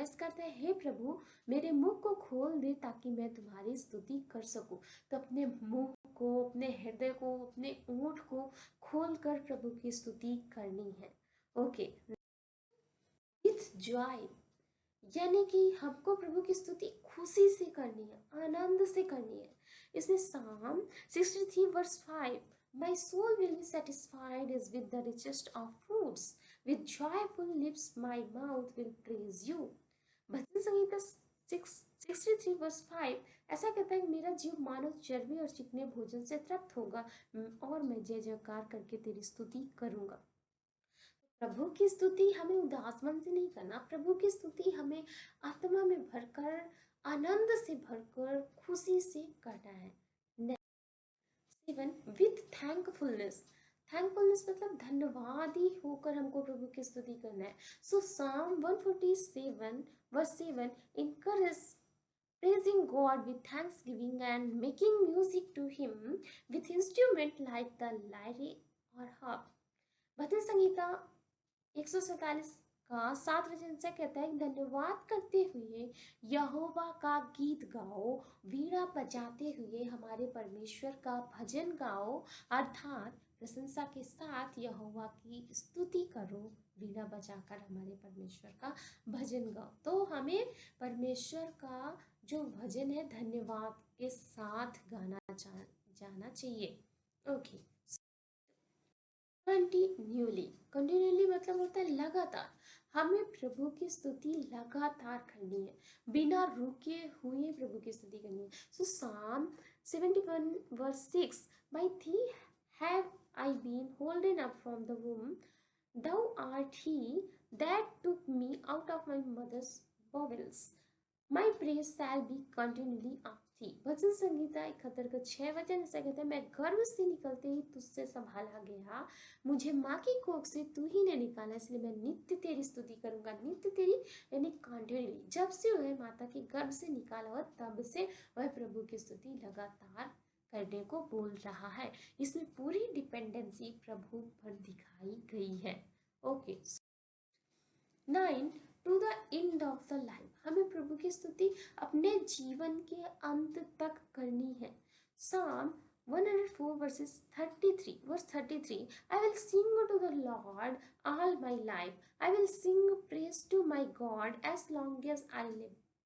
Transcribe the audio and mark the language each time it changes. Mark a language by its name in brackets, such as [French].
[Hindi] इसका अर्थ है हे प्रभु मेरे मुंह को खोल दे ताकि मैं तुम्हारी स्तुति कर सकूं। तो अपने मुंह को, अपने हृदय को, अपने ओठ को खोल कर प्रभु की स्तुति करनी है। ओके, [English] with joy, [Hindi] यानी कि हमको प्रभु की स्तुति खुशी से करनी है, आनंद से करनी है। [English] इसमें Psalm 63 verse 5, My soul will be satisfied as with the richest of foods. With joyful lips my mouth will praise you. [Hindi] Bhajan Sangeeta 63 verse 5 ऐसा कहता है, मेरा जीव मानो चर्बी और चिकने भोजन से तृप्त होगा और मैं जय जयकार करके तेरी स्तुति करूंगा। प्रभु की स्तुति हमें उदास मन से नहीं करना, प्रभु की स्तुति हमें आत्मा में भरकर, आनंद से भरकर, खुशी से करना है। 7 [English] With thankfulness. [Hindi] थैंकफुलनेस मतलब धन्यवादी होकर हमको प्रभु की स्तुति करना है। [English] So Psalm 147 verse 7 encourages praising God with thanksgiving and making music to Him with instrument like the lyre or harp. [Hindi] भजन संगीता 147 का 7 वचन से कहता है, धन्यवाद करते हुए यहोवा का गीत गाओ, वीणा बजाते हुए हमारे परमेश्वर का भजन गाओ, अर्थात प्रशंसा के साथ यहोवा की स्तुति करो, वीणा बजाकर हमारे परमेश्वर का भजन गाओ। तो हमें परमेश्वर का जो भजन है धन्यवाद के साथ जाना चाहिए। ओके, कंटिन्यूली मतलब होता है लगातार। हमें प्रभु की स्तुति लगातार करनी है, बिना रुके हुए प्रभु की स्तुति करनी है। [English] So Psalm 71 verse 6, by thee have I been holden up from the womb, thou art he that took me out of my mother's bowels, my praise shall be continually of thee। [Hindi] भजन संगीता 71 का 6 वचन ऐसा कहता है, मैं गर्भ से निकलते ही तुझसे संभाला गया, मुझे माँ की कोख से तू ही ने निकाला, इसलिए मैं नित्य तेरी स्तुति करूंगा। नित्य तेरी यानी कंटिन्यूली, जब से वह माता के गर्भ से निकाला हुआ तब से वह प्रभु की स्तुति लगातार करने को बोल रहा है। इसमें पूरी डिपेंडेंसी प्रभु पर दिखाई गई है। Okay, 9, [English] To the end of the life. [Hindi] हमें प्रभु की स्तुति अपने जीवन के अंत तक करनी है। [English] Psalm 104 verses 33, verse 33, I will sing to the Lord all my life, I will sing praise to my God as long as I live।